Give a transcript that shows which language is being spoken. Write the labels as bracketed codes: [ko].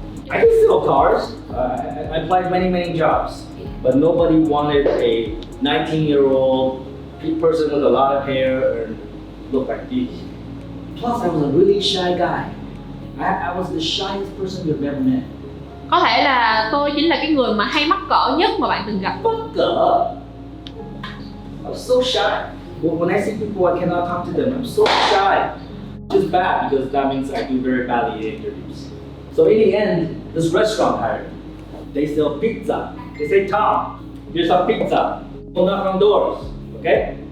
[en] I can sell cars. I applied many jobs, but nobody wanted a 19-year-old person with a lot of hair and look like this. Plus, I was a really shy guy. I was the shyest person you've ever met. [vi] Có thể là tôi chính là cái người mà hay mắc cỡ nhất mà bạn từng gặp. Mắc cỡ? [en] I'm so shy. When I see people, I cannot talk to them. I'm so shy. Which is bad because that means I do very badly in interviews. So in the end, this restaurant hired me. They sell pizza. They say, Tom, here's some pizza. Go knock on doors. Okay?